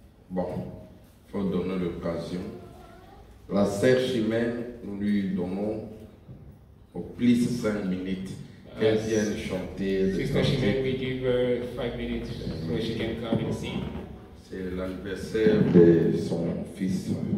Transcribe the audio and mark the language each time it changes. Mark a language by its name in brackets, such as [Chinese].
[French] Bon, il faut donner l'occasion. La sœur Chimène, nous lui donnons au plus 5 minutes qu'elle vienne chanter. [English] Sister Shimon, we give her 5 minutes so she can come and sing. [French] C'est l'anniversaire de son fils.